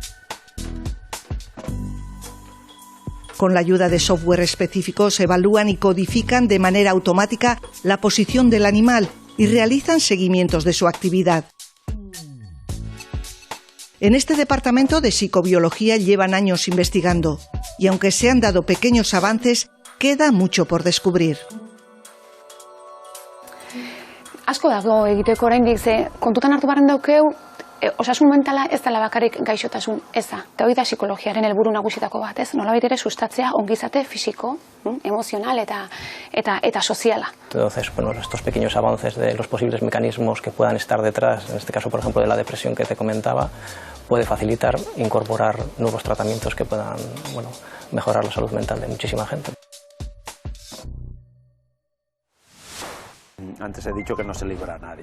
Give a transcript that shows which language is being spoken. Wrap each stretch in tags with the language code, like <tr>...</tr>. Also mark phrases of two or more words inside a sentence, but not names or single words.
<es>Con la ayuda de software específicos evalúan y codifican de manera automática la posición del animal y realizan seguimientos de su actividad. En este departamento de psicobiología llevan años investigando y aunque se han dado pequeños avances, queda mucho por descubrir.</es> <eu>Asko dago egiteko oraindik, ze kontutan hartu barren daukeu, osasun mentala ez dela bakarrik gaixotasun eza. Eta hori da psikologiaren helburu nagusietako bat, ez? Nolabait ere sustatzea ongizate fisiko, emozional eta soziala.</eu> <es>Entonces, bueno, estos pequeños avances de los posibles mecanismos que puedan estar detrás, en este caso, por ejemplo, de la depresión que te comentaba, puede facilitar incorporar nuevos tratamientos que puedan, bueno, mejorar la salud mental de muchísima gente. Antes he dicho que no se libra a nadie.</es>